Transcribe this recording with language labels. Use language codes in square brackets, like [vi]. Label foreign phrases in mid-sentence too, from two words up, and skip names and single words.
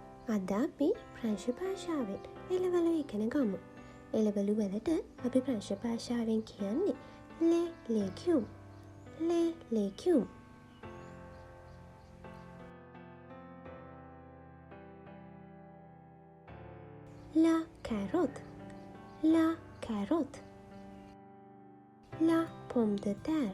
[si] අද අපි ප්‍රංශ භාෂාවෙන් එළවලු ඉගෙන ගමු. එළවලු වලට අපි ප්‍රංශ භාෂාවෙන් කියන්නේ [fr] les légumes. Les légumes. La carotte. La carotte. La pomme de terre.